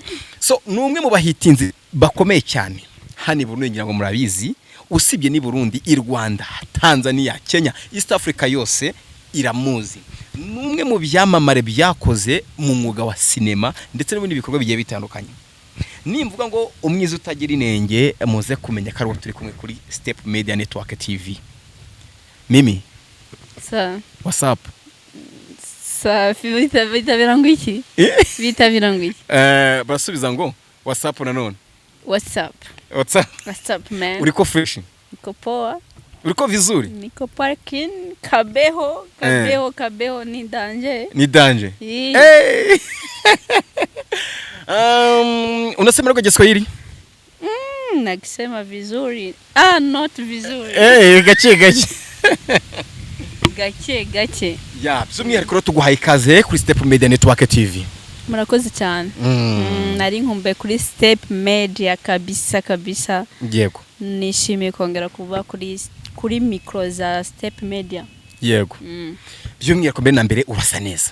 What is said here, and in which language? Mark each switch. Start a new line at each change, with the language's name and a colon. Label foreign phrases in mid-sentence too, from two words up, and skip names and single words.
Kinyarwanda: So numwe mu bahitinzi bakomeye cyane hani Burundi ngira ngo murabizi usibye ni Burundi, i Rwanda, Tanzania, Kenya, East Africa yose iramuzi. Numwe mu byamamare byakoze mu mwuga wa cinema ndetse n'ibindi bikorwa bigiye bitandukanye. Nimvuga ngo umwiza utagira inenge muze kumenya ko turi kumwe kuri Step Media Network TV.
Swahili: Mimi. Sa.
English: What's up?
Kinyarwanda: Sa bitabira ngo iki? Bitabira ngo iki? Basubiza ngo WhatsApp nanone.
English: WhatsApp. WhatsApp man.
Swahili: Uriko fresh? Niko poa. Uriko vizuri? Niko parking kabeho ni danger. Ni danger. Unasema lugha ya Kiswahili? Nakisema vizuri. Not vizuri.
Kinyarwanda: Gache. Ya, by'umwihariko tuguhaye ikaze kuri Step Media Network TV. Murakoze cyane. Nari nkumbe kuri Step Media kabisa. Yego. Nishimiye kongera kuba kuri micro za Step Media. Yego. By'umwihariko mbere na mbere urasa neza.